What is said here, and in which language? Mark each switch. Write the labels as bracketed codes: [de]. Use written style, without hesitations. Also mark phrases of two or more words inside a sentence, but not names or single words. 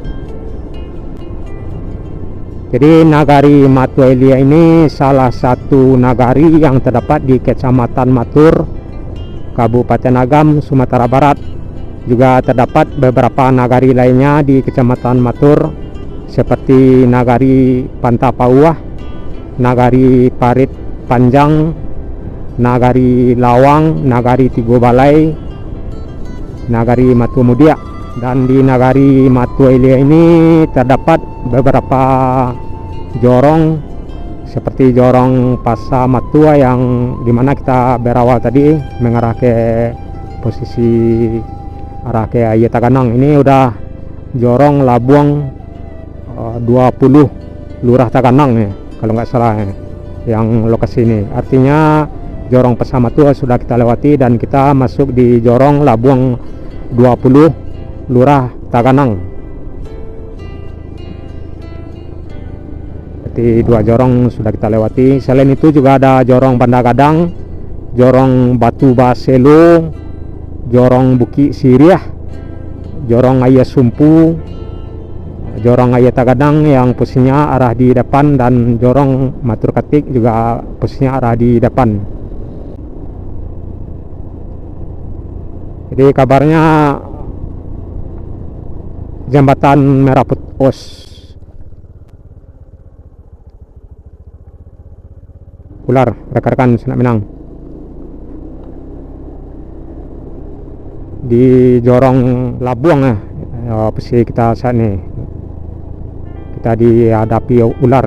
[id] Jadi Nagari Matuilia ini salah satu nagari yang terdapat di Kecamatan Matur, Kabupaten Agam, Sumatera Barat, Juga terdapat beberapa nagari lainnya di Kecamatan Matur seperti Nagari Pantapauah, Nagari Parit Panjang, Nagari Lawang, Nagari Tigo Balai, Nagari Matu Mudia. Dan di Nagari Matu Elia ini terdapat beberapa jorong seperti jorong Pasa Matua yang dimana kita berawal tadi mengarah ke posisi arah ke Ayah Taganang. Ini udah jorong Labuang 20 Lurah Taganang ya, kalau nggak salah ya, yang lokasi ini. Artinya jorong Pasa Matua sudah kita lewati dan kita masuk di jorong Labuang 20 Lurah Taganang. Berarti 2 jorong sudah kita lewati. Selain itu juga ada jorong Banda Gadang, jorong Batu Baselo, jorong Bukit Siriah, jorong Ayah Sumpu, jorong Ayah Tagadang yang posisinya arah di depan, dan jorong Matur Katik juga posisinya arah di depan. Jadi kabarnya jembatan Merah Putus ular rekan-rekan Sanak Minang di jorong Labuang ya, posisi kita saat ini kita dihadapi ular.